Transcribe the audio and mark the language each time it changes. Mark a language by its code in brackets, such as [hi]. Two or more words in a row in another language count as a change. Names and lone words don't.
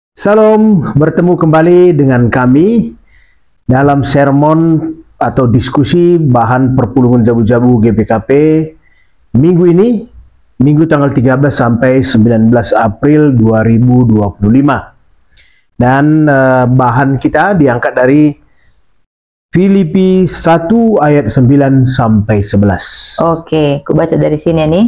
[id] Salam, bertemu kembali dengan kami dalam sermon atau diskusi bahan [btx] perpulungan jabu-jabu [id] GPKP minggu ini, minggu tanggal 13 sampai 19 April 2025. Dan bahan kita diangkat dari Filipi 1 ayat 9 sampai 11. Oke, aku baca dari sini nih.